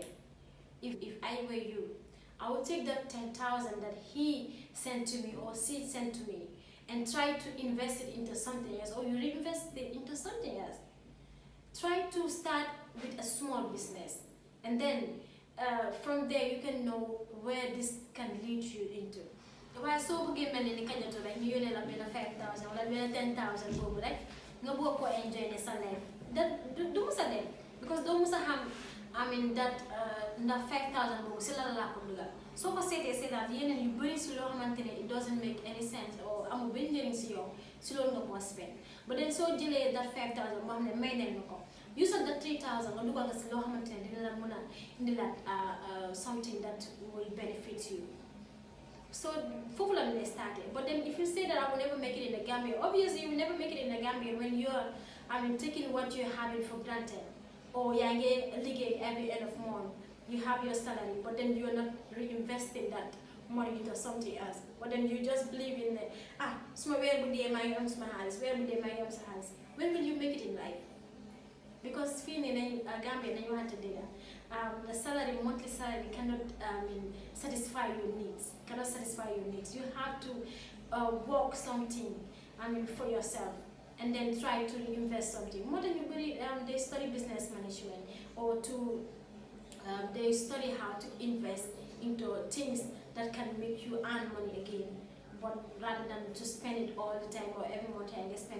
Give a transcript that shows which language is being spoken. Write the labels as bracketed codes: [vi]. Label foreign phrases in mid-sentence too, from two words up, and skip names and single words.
[en] If I were you, I would take that 10,000 that he sent to me or she sent to me and try to invest it into something else, or you reinvest it into something else. Try to start with a small business, and then from there you can know where this can lead you into. Why so [wo] bëggee mel ni kañ la rek ñu yónnee la benn 5,000 wala benn 10,000 boobu rek nga bëgg ko enjoy ne sa life du musa dem, because doo musa xam that ndax 5,000 boobu si la laa ko dugal. soo ko seetaat yeneen yu bëri si loo xamante ne [en] it doesn't make any sense [wo] or amul benn njëriñ si yow si loolu nga ko spend. [en] But then [wo] soo jëlee that 5,000 moo xam ne may nañ la ko, [en] use of that 3,000 [wo] nga dugal nga si loo xamante ne dina la mën a indi la [en] something that will benefit you. [wo] So foofu la ñu started. [en] But then if you say that I will never make it in the Gambia, obviously you will never make it in the Gambia when you're taking what you're having for granted. Or [wo] yaa ngi liggéey [en] every end of month, you have your salary, but then you're not reinvesting that money into something else. But then you just believe in [wo] suma weer bu dee maa ngi am suma xaalis, weer bu dee maa ngi am sa xaalis. [en] When will you make it in life? [wo] Because fii nii nañ Gambia nañu waxante dëgg, [en] the salary, monthly salary cannot satisfy your needs. You have to work something for yourself and then try to invest something. More than you believe, they study business management, or they study how to invest into things that can make you earn money again, but rather than to spend it all the time or every month and spend.